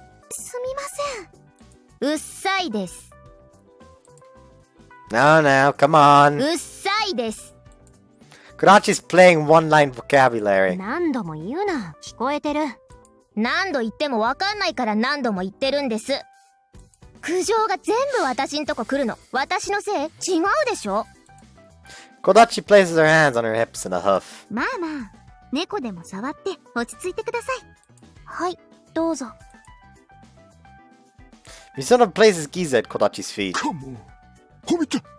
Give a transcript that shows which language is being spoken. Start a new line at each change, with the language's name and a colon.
Japanese: すみません。うっさいです。
English: Now, come on.
Japanese: うっさいです。
English: Kurachi's playing one-line vocabulary.
Japanese: 何度も言うな。聞こえてる。何度言っても分かんないから何度も言ってるんです。苦情が全部私んとこ来るの。私のせい？違うでしょ。
English: Kodachi places her hands on her hips in a huff.
Japanese: まあまあ、猫でも触って落ち着いてください。はい、どうぞ。
English: Misono places Giza at Kodachi's feet.
Japanese: かも。褒めた。